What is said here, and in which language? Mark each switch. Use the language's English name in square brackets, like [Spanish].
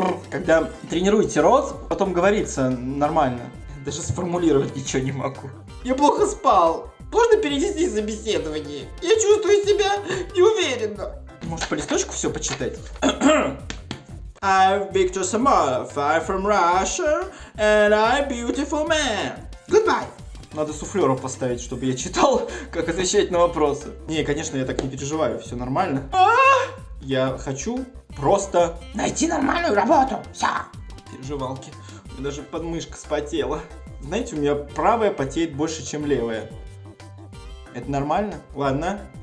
[Russian] Когда тренируете рот, потом говорится нормально. Даже сформулировать ничего не могу. Я плохо спал. Можно перенести собеседование? Я чувствую себя неуверенно. Может, по листочку все почитать? [English] I'm Victor Samarov, I'm from Russia, and I'm beautiful man. Goodbye. [Russian] Надо суфлера поставить, чтобы я читал, как отвечать на вопросы. Не, конечно, я так не переживаю, все нормально. Я хочу просто найти нормальную работу. Все. Переживалки. У меня даже подмышка вспотела. Знаете, у меня правая потеет больше, чем левая. Это нормально? Ладно.